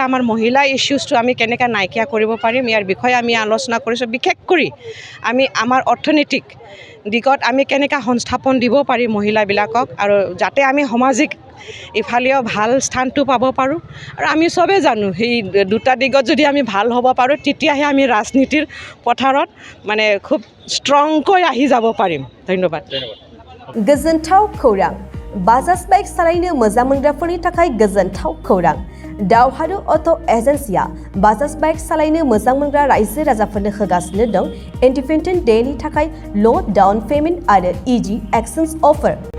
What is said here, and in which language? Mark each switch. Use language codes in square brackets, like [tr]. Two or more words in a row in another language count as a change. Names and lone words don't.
[as] আমাৰ মহিলা ইছ্যুজটো আমি কেনেকৈ নাইকিয়া কৰিব পাৰিম ইয়াৰ বিষয়ে আমি আলোচনা কৰিছোঁ বিশেষ কৰি আমি আমাৰ অৰ্থনৈতিক দিশত আমি কেনেকৈ সংস্থাপন দিব পাৰিম মহিলাবিলাকক আৰু যাতে আমি সামাজিক ইফালেও ভাল স্থানটো পাব পাৰোঁ আৰু আমি চবেই জানো সেই দুটা দিশত যদি আমি ভাল হ'ব পাৰোঁ তেতিয়াহে আমি ৰাজনীতিৰ পথাৰত মানে খুব ষ্ট্ৰংকৈ আহি যাব পাৰিম ধন্যবাদ [brx] गोजोनथाव खौरां बाजाज बाइक सालायनो मोजां मोनग्राफोरनि थाखाय गोजोनथाव खौरां दावहारु अट' एजेन्सिया बाजाज बाइक सालायनो मोजां मोनग्रा रायजो राजाफोरनो होगासिनो दं [en] Independence Day [brx] थाखाय [en] low down payment [brx] आरो [en] easy exchange offer